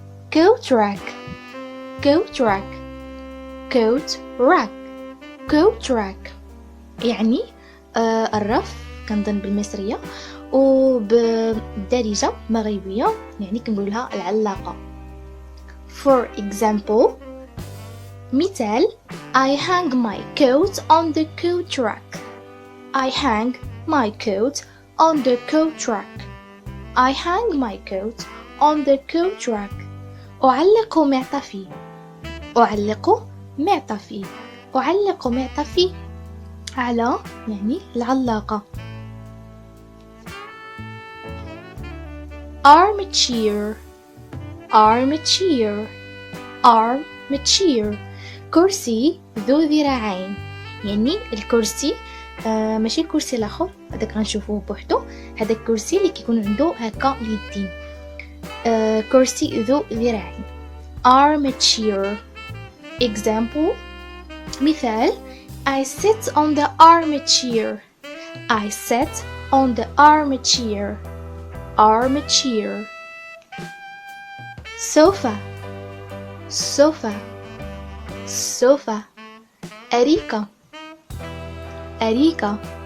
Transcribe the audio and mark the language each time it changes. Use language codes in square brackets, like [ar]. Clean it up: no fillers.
[en] coat rack coat rack [ar] coat rack coat rack يعني الرف كنظن بالمصرية، وبالدارجة مغربية يعني كنقولها العلاقة. [en] For example, مثال I hang my coat on the coat rack. I hang my coat on the coat rack. I hang my coat on the coat rack. [ar] أعلق معطفي. أعلق معطفي. أعلق معطفي على يعني العلاقة. [en] armchair armchair armchair [ar] كرسي ذو ذراعين، يعني الكرسي ماشي الكرسي الاخر هذاك غنشوفوه بوحدو، هذا الكرسي اللي كيكون عنده هكا اليدين، كرسي ذو ذراعين. [en] armchair. example مثال I sit on the armchair. I sit on the armchair. armchair. sofa sofa sofa [ar] أريكة أريكة.